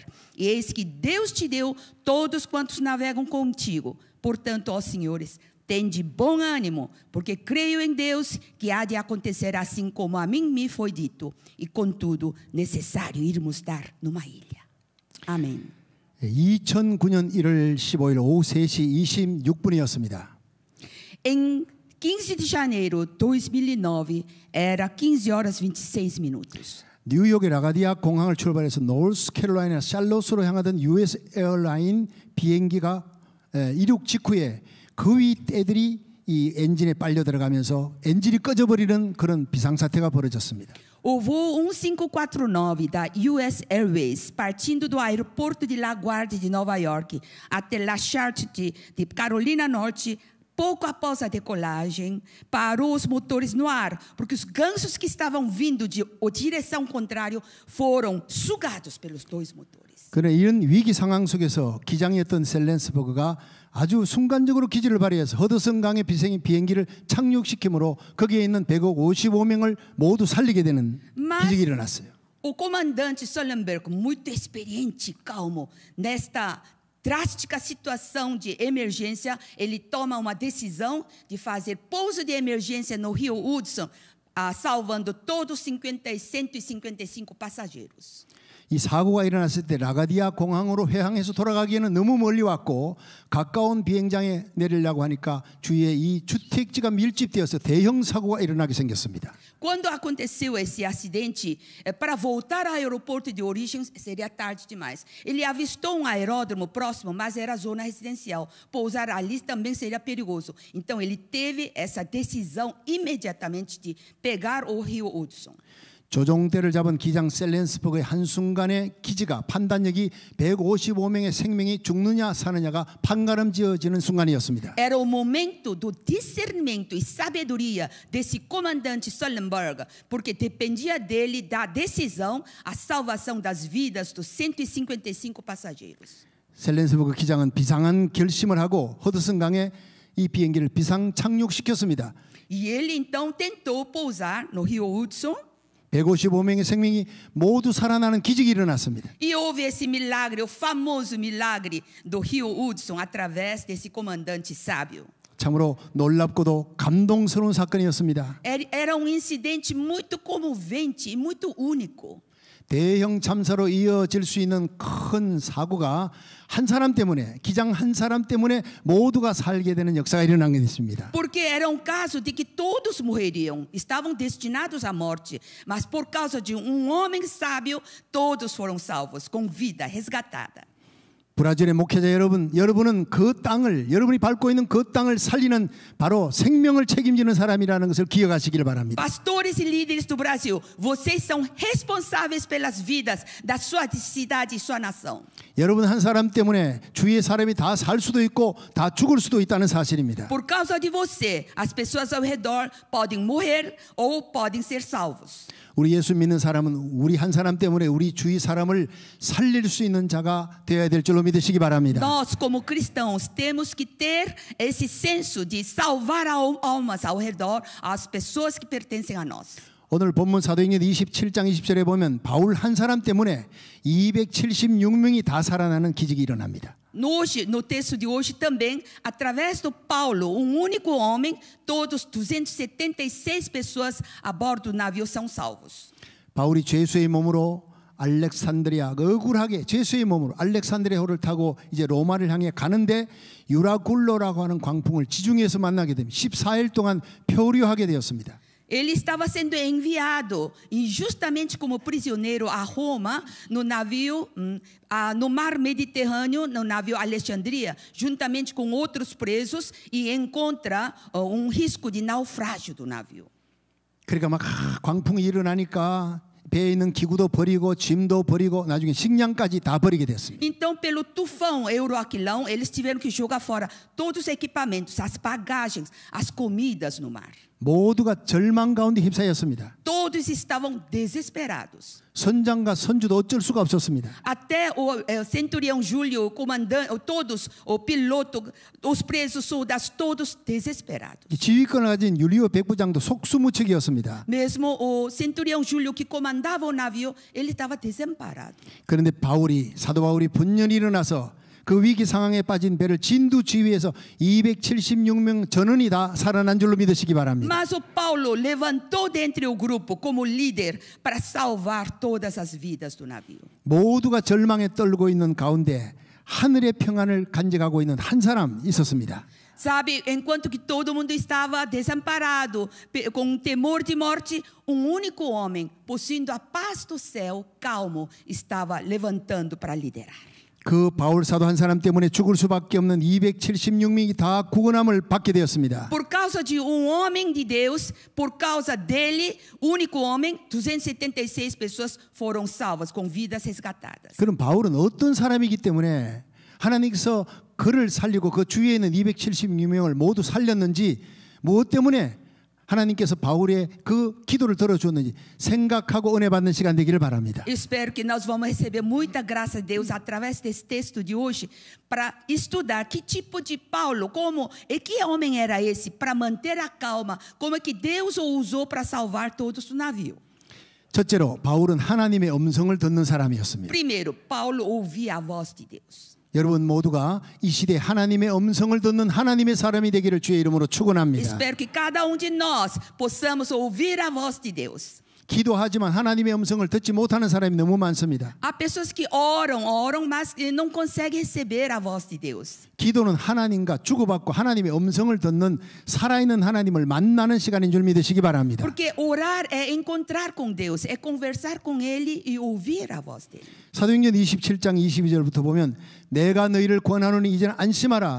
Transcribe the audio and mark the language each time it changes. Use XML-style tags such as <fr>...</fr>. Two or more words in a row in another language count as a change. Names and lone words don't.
<pt>E eis que Deus te deu todos quantos navegam contigo. Portanto, ó senhores, tende bom ânimo, porque creio em Deus que há de acontecer assim como a mim me foi dito. E contudo, necessário irmos dar numa ilha. Amém.</pt> <ko>2009년 1월 15일 오후 3시 26분이었습니다.</ko> <pt>Em 15 de janeiro de 2009, era 15 horas 26 minutos.</pt> <ko>뉴욕의 라가디아 공항을 출발해서 노스캐롤라이나 샬롯으로 향하던 US 에어라인 비행기가 이륙 직후에 그 위 애들이 이 엔진에 빨려 들어가면서 엔진이 꺼져버리는 그런 비상사태가 벌어졌습니다.</ko> <pt>O voo 1549 da US Airways, partindo do aeroporto de LaGuardia de Nova York até La Charlotte de Carolina Norte, pouco após a decolagem, parou os motores no ar, porque os gansos que estavam vindo de direção contrária foram sugados pelos dois motores.</pt> <ko>그런데 이런 위기 상황 속에서 기장이었던 셀렌스버그가 아주 순간적으로 기지를 발휘해서 허드슨강의 비행기를 착륙시키므로 거기에 있는 155명을 모두 살리게 되는 기적이 일어났어요.</ko> <pt>O comandante Sullenberg, muito experiente e calmo, nesta drástica situação de emergência, ele toma uma decisão de fazer pouso de emergência no Rio Hudson, salvando todos os 155 passageiros.</pt> <ko>이 사고가 일어났을 때 라가디아 공항으로 회항해서 돌아가기에는 너무 멀리 왔고 가까운 비행장에 내리려고 하니까 주위에 이 주택지가 밀집되어서 대형 사고가 일어나게 생겼습니다.</ko> <pt>Quando aconteceu esse acidente, para voltar ao aeroporto de origem seria tarde demais. Ele avistou um aeródromo próximo, mas era zona residencial. Pousar ali também seria perigoso. Então ele teve essa decisão imediatamente de pegar o Rio Hudson.</pt> <ko>조종대를 잡은 기장 셀렌스버그의 한순간의 기지가 판단력이 155명의 생명이 죽느냐 사느냐가 판가름지어지는 순간이었습니다.</ko> <pt>Era o momento do discernimento e sabedoria desse comandante Sullenberg, porque dependia dele da decisão a salvação das vidas dos 155 passageiros.</pt> <ko>셀렌스버그 기장은 비상한 결심을 하고 허드슨강에 이 비행기를 비상 착륙시켰습니다.</ko> <pt>E ele então tentou pousar no Rio Hudson.</pt> <ko>155명의 생명이 모두 살아나는 기적이 일어났습니다.</ko> <pt>E houve esse milagre, o famoso milagre do Rio Hudson, através desse comandante sábio.</pt> <ko>참으로 놀랍고도 감동스러운 사건이었습니다.</ko> <pt>Era incidente muito comovente e muito único.</pt> <ko>대형 참사로 이어질 수 있는 큰 사고가 한 사람 때문에, 기장 한 사람 때문에 모두가 살게 되는 역사가 일어난 게 있습니다.</ko> <pt>Porque era caso de que todos morreriam, estavam destinados à morte, mas por causa de homem sábio, todos foram salvos, com vida resgatada.</pt> <ko>브라질의 목회자 여러분은 그 땅을, 여러분이 밟고 있는 그 땅을 살리는 바로 생명을 책임지는 사람이라는 것을 기억하시길 바랍니다.</ko> <pt>Pastores e líderes do Brasil, vocês são responsáveis pelas vidas da sua cidade e sua nação.</pt> <ko>여러분 한 사람 때문에 주위의 사람이 다 살 수도 있고 다 죽을 수도 있다는 사실입니다.</ko> <pt>Por causa de você, as pessoas ao redor podem morrer ou podem ser salvos.</pt> <ko>우리 예수 믿는 사람은 우리 한 사람 때문에 우리 주위 사람을 살릴 수 있는 자가 되어야 될 줄로 믿으시기 바랍니다.</ko> <pt>Nós, como cristãos, temos que ter esse senso de salvar almas ao redor, as pessoas que pertencem a nós.</pt> <ko>오늘 본문 사도행전 27장 20절에 보면 바울 한 사람 때문에 276명이 다 살아나는 기적이 일어납니다.</ko> <pt>Hoje, no texto de hoje também, através do Paulo, único homem, todos 276 pessoas a bordo do navio são salvos.</pt> <ko>바울이 죄수의 몸으로 알렉산드리아 억울하게 죄수의 몸으로 알렉산드리아호를 타고 이제 로마를 향해 가는데 유라굴로라고 하는 광풍을 지중해에서 만나게 됩니다. 14일 동안 표류하게 되었습니다.</ko> <pt>Ele estava sendo enviado injustamente como prisioneiro a Roma, no navio, no mar Mediterrâneo, no navio Alexandria, juntamente com outros presos, e encontra risco de naufrágio do navio.</pt> <ko>그러니까 막 광풍이 일어나니까 배에 있는 기구도 버리고 짐도 버리고 나중에 식량까지 다 버리게 됐습니다.</ko> <pt>Então, pelo tufão Euroaquilão, eles tiveram que jogar fora todos os equipamentos, as bagagens, as comidas no mar.</pt> <ko>모두가 절망 가운데 휩싸였습니다.</ko> <pt>Todos estavam desesperados.</pt> <ko>선장과 선주도 어쩔 수가 없었습니다.</ko> <pt>Até o centurião Júlio, o comandante, todos, o piloto, os presos, soldados, todos desesperados.</pt> <ko>지휘권을 가진 율리오 백부장도 속수무책이었습니다.</ko> <pt>Mesmo o centurião Júlio que comandava o navio, ele estava desamparado.</pt> <ko>그런데 사도 바울이 분연히 일어나서 그 위기 상황에 빠진 배를 진두지휘해서 276명 전원이 다 살아난 줄로 믿으시기 바랍니다.</ko> <pt>Mas o Paulo levantou dentre o grupo como líder para salvar todas as vidas do navio.</pt> <ko>모두가 절망에 떨고 있는 가운데 하늘의 평안을 간직하고 있는 한 사람 있었습니다.</ko> <pt>Sabe, enquanto que todo mundo estava desamparado, com temor de morte, único homem, possuindo a paz do céu, calmo, estava levantando para liderar.</pt> <ko>그 바울 사도 한 사람 때문에 죽을 수밖에 없는 276명이 다 구원함을 받게 되었습니다.</ko> <pt>Por causa de homem de Deus, por causa dele, único homem, 276 pessoas foram salvas com vidas resgatadas.</pt> <ko>그럼 바울은 어떤 사람이기 때문에 하나님께서 그를 살리고 그 주위에 있는 276명을 모두 살렸는지 무엇 때문에 하나님께서 바울의 그 기도를 들어주었는지 생각하고 은혜 받는 시간 되기를 바랍니다.</ko> <pt>Espero que nós vamos receber muita graça de Deus através desse texto de hoje para estudar que tipo de Paulo, que homem era esse para manter a calma, como é que Deus o usou para salvar todos do navio.</pt> <ko>첫째로 바울은 하나님의 음성을 듣는 사람이었습니다.</ko> <pt>Primeiro, Paulo ouvia a voz de Deus.</pt> <ko>여러분 모두가 이 시대에 하나님의 음성을 듣는 하나님의 사람이 되기를 주의 이름으로 축원합니다.</ko> <pt>Espero que cada de nós possamos ouvir a voz de Deus.</pt> <ko>기도하지만 하나님의 음성을 듣지 못하는 사람이 너무 많습니다.</ko> <pt>Há pessoas que oram, mas não conseguem receber a voz de Deus.</pt> <ko>기도는 하나님과 주고받고 하나님의 음성을 듣는 살아있는 하나님을 만나는 시간인 줄 믿으시기 바랍니다.</ko> <pt>Porque orar é encontrar com Deus, é conversar com Ele e ouvir a voz dele.</pt> <ko>사도행전 27장 22절부터 보면 내가 너희를 권하노니 이제는 안심하라.</ko>